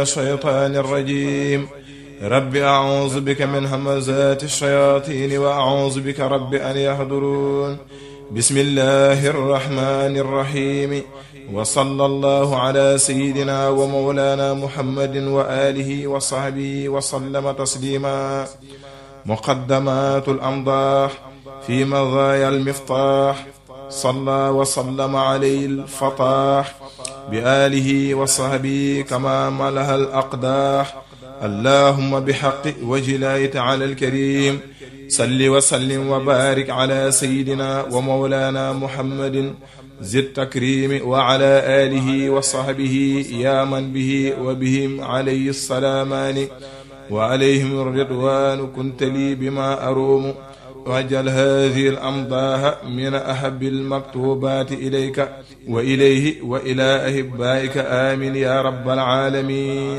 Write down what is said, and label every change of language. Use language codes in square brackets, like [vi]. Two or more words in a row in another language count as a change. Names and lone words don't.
[ar] الشيطان الرجيم رب أعوذ بك من همزات الشياطين وأعوذ بك رب أن يحضرون بسم الله الرحمن الرحيم وصلى الله على سيدنا ومولانا محمد وعلى آله وصحبه وسلم تسليما. مقدمة الأمداح في مدائح المفتاح صلى وسلم عليه الفتاح بآله وصحبه كما لاح الأقداح. اللهم بحق وجه الله تعالى الكريم صل وسلم وبارك على سيدنا ومولانا محمد زد تكريما وعلى آله وصحبه يا من به وبهم عليه السلامان وعليهم الرضوان كن لي بما أروم واجعل هذه الأمداح من أحب المكتوبات إليك وإليه وإلى أحبائك آمين يا رب العالمين.